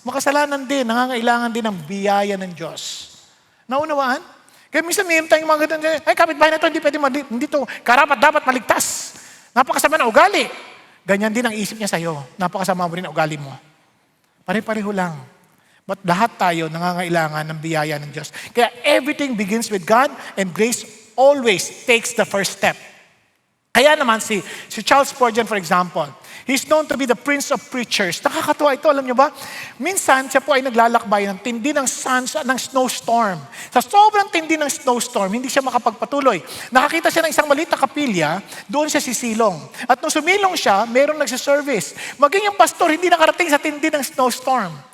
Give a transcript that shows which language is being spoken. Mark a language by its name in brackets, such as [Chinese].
[Filipino] Makasalanan din, nangangailangan din ng biyaya ng Diyos. Naunawaan? Kaya minsan mayroon tayong mga ganun, kapitbahay na ito, hindi pwede, hindi ito, karapat dapat maligtas. Napakasama na ugali. Ganyan din ang isip niya sa'yo. Napakasama mo rin ang ugali mo. Pare-pareho lang. But lahat tayo nangangailangan ng biyaya ng Diyos. [English] Kaya everything begins with God and grace always takes the first step. Kaya naman si Charles Spurgeon, for example, he's known to be the prince of preachers. [Filipino] Nakakatuwa ito, alam niyo ba? Minsan, siya po ay naglalakbay ng tindi ng snowstorm. Sa sobrang tindi ng snowstorm, hindi siya makapagpatuloy. Nakakita siya ng isang maliit na kapilya, doon siya sisilong. At nung sumilong siya, mayroong nagsiservice. Maging yung pastor, hindi nakarating sa tindi ng snowstorm.